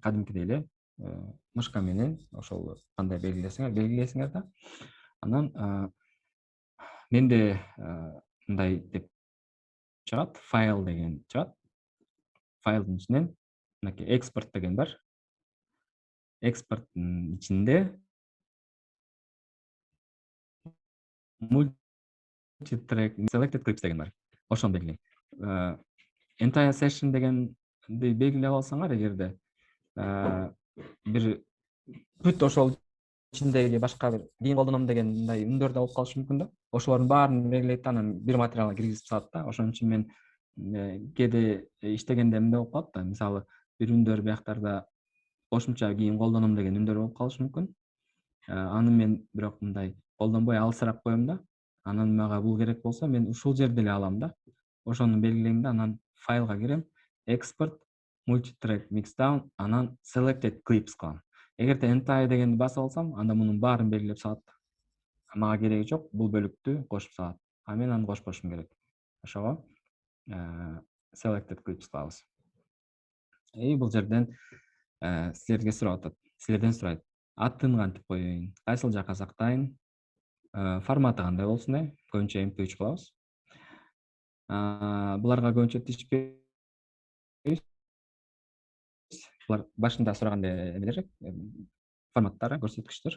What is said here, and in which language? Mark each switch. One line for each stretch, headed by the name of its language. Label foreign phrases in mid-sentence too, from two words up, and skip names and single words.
Kyrgyz: Кадимкидей эле мышка менен ошол кандай белгилейсиңер да. Анан менде мындай деп чыгат, файл деген чыгат. Файлдын ичинен мынакей экспорт деген бар. Экспорттун ичинде
English: multi-track selected clips
Kyrgyz: деген бар. Ошону белгилейм.
English: Entire session
Kyrgyz: дегенди белгилеп алсаңар, эгерде бир бүт ошол ичиндеги башка бир кийин колдоном деген мындай үндөр да болуп калышы мүмкүн да. Ошолордун баарын белгилейт да, анан бир материалга киргизип салат да. Ошон үчүн мен кээде иштегенде эмне болуп калат да, мисалы бир үндөр бияктарда кошумча кийин колдоном деген үндөр болуп калышы мүмкүн. Аны мен бирок мындай колдонбой алысыраак коем да. Анан мага бул керек болсо мен ушул жерде эле алам да. Ошону белгилейм да, анан файлга кирем,
English: export multi-track mixdown, анан selected clips кылам.
Kyrgyz: Эгерде entire дегенди басып алсам, анда мунун баарын белгилеп салат. Мага кереги жок, бул бөлүктү кошуп салат. Мен аны кошпошум керек. Ошого
English: selected clips
Kyrgyz: кылабыз. Бул жерден силерге сурап атат. Силерден сурайт. Атын кантип коеюн? Кайсыл жака сактайын? Форматы кандай болсун? Көбүнчө MP3 кылабыз. Буларга көбүнчө тиешпейбиз. Булар башында сурагандай эмелер, форматтары, көрсөткүчтөр.